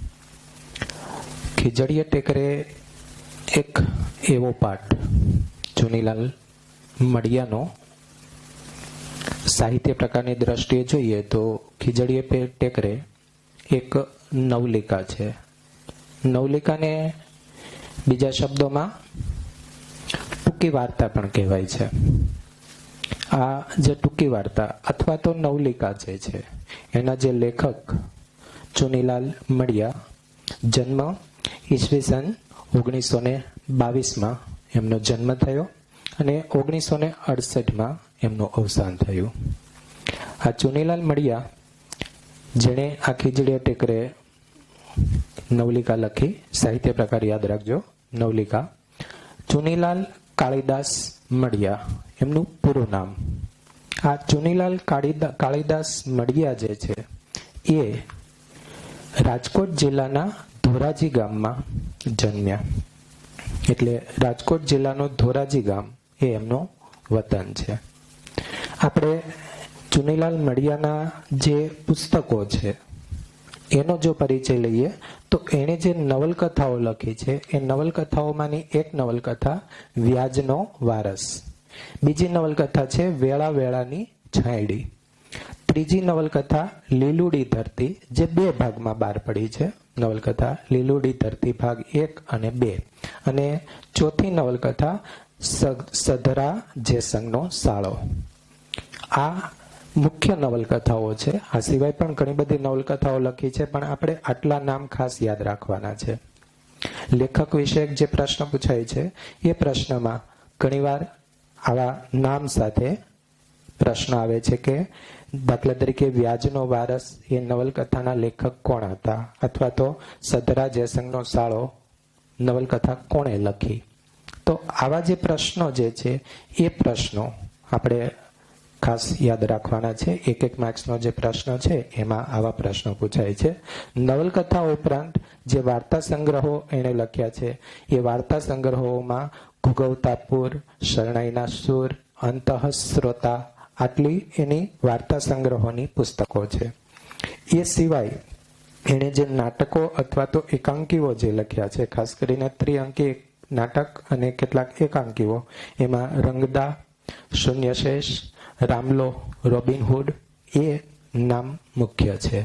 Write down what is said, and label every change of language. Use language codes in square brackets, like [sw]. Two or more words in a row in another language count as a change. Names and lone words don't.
[gu] ખીજડીએ ટેકરે એક એવો પાઠ ચુનીલાલ મડિયાનો સાહિત્ય પ્રકારની દૃષ્ટિએ જોઈએ તો ખીજડીએ ટેકરે એક નવલિકા છે। નવલિકાને બીજા શબ્દોમાં ટૂંકી વાર્તા પણ કહેવાય છે। આ જે ટૂંકી વાર્તા અથવા તો નવલિકા છે એના જે લેખક ચુનીલાલ મડિયા, જન્મ ઈસ્વીસન 1922 મેં એમનો જન્મ થયો અને 1968 મેં એમનો અવસાન થયું। આ ચુનીલાલ મડિયા જેને આ ખીજડીએ ટેકરે નવલિકા લખી, સાહિત્ય પ્રકાર યાદ રાખજો, નવલિકા ચુનીલાલ કાલિદાસ મડિયા એમનું પૂરું નામ। આ ચુનીલાલ કાલિદાસ મડિયા જે છે એ રાજકોટ જિલ્લાના ધોરાજી ગામમાં જન્મ્યા। એટલે રાજકોટ જિલ્લાનો ધોરાજી ગામ એ એમનો વતન છે। આપણે ચુનીલાલ મડિયાના જે પુસ્તકો છે એનો જો પરિચય લઈએ તો એણે જે નવલકથાઓ લખી છે એ નવલકથાઓમાંની એક નવલકથા વ્યાજનો વારસ, બીજી નવલકથા છે વેળા વેળાની છાંયડી, ત્રીજી નવલકથા લીલુડી ધરતી જે 2 ભાગમાં બહાર પડી છે। નવલકથા લીલુડી ધરતી ભાગ 1 અને 2 અને ચોથી નવલકથા સધરા જેસંગનો સાળો। આ મુખ્ય નવલકથાઓ છે। આ સિવાય પણ ઘણી બધી નવલકથાઓ લખી છે પણ આપણે આટલા નામ ખાસ યાદ રાખવાના છે। લેખક વિષયક જે પ્રશ્ન પૂછાય છે એ પ્રશ્નમાં ઘણીવાર આવા નામ સાથે પ્રશ્ન આવે છે કે દાખલા તરીકે વ્યાજનો વારસ એ નવલકથાના લેખક કોણ હતા અથવા તો સધરા જેસંગનો સાળો નવલકથા કોણે લખી। તો આવા જે પ્રશ્નો જે છે એ પ્રશ્નો આપણે ખાસ યાદ રાખવાના છે। એક એક માર્ક્સનો જે પ્રશ્ન છે એમાં આવા પ્રશ્નો પૂછાય છે। નવલકથા ઉપરાંત જે વાર્તા સંગ્રહો એણે લખ્યા છે એ વાર્તા સંગ્રહોમાં ઘુઘવતાપુર, શરણાઈના સૂર, અંતઃસ્રોતા આટલી એની વાર્તા સંગ્રહોની પુસ્તકો છે। એ સિવાય એણે જે નાટકો અથવા તો એકાંકીઓ જે લખ્યા છે, ખાસ કરીને ત્રિઅંકી નાટક અને કેટલાક એકાંકીઓ, એમાં રંગદા, શૂન્યશેષ, રામલો, રોબિનહુડ એ નામ મુખ્ય છે।